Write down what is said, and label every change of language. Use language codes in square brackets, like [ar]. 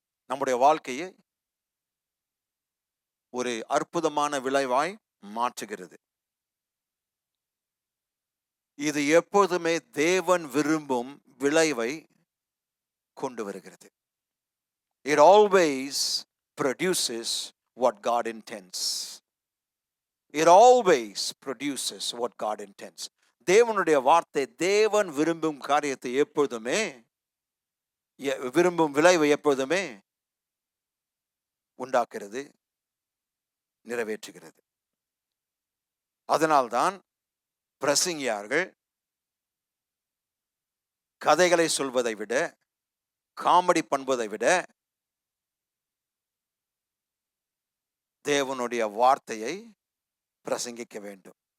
[ta] நம்முடைய வாழ்க்கையை ஒரு அற்புதமான விளைவாய் மாற்றுகிறது. இது எப்போதுமே தேவன் விரும்பும் விளைவை கொண்டு வருகிறது. [en] It always produces what God intends. It always produces what God intends. [ta] தேவனுடைய வார்த்தை தேவன் விரும்பும் காரியத்தை எப்பொழுதுமே, விரும்பும் விளைவை எப்பொழுதுமே உண்டாக்குறது, நிறைவேற்றுகிறது. அதனால்தான் பிரசங்கியார்கள் கதைகளை சொல்வதை விட, காமெடி பண்ணுவதை விட தேவனுடைய வார்த்தையை பிரசங்கிக்க வேண்டும்.